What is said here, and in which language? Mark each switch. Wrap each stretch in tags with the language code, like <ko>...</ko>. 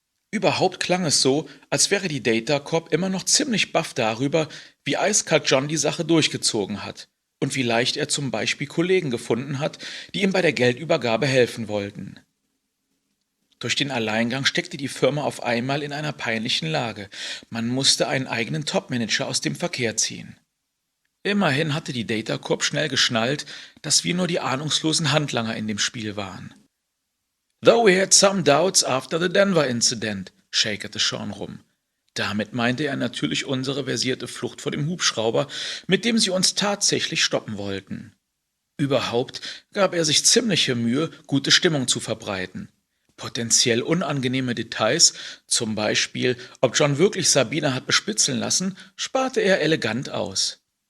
<de>Überhaupt klang es so, als wäre die Data Corp immer noch ziemlich baff darüber, wie eiskalt John die Sache durchgezogen hat und wie leicht er zum Beispiel Kollegen gefunden hat, die ihm bei der Geldübergabe helfen wollten. Durch den Alleingang steckte die Firma auf einmal in einer peinlichen Lage. Man musste einen eigenen Topmanager aus dem Verkehr ziehen. Immerhin hatte die Data Corp schnell geschnallt, dass wir nur die ahnungslosen Handlanger in dem Spiel waren.</de> <en>Though we had some doubts after the Denver incident,</en> <de>shakerte Sean rum. Damit meinte er natürlich unsere versierte Flucht vor dem Hubschrauber, mit dem sie uns tatsächlich stoppen wollten. Überhaupt gab er sich ziemliche Mühe, gute Stimmung zu verbreiten. Potenziell unangenehme Details, zum Beispiel, ob John wirklich Sabina hat bespitzeln lassen, sparte er elegant aus.</de>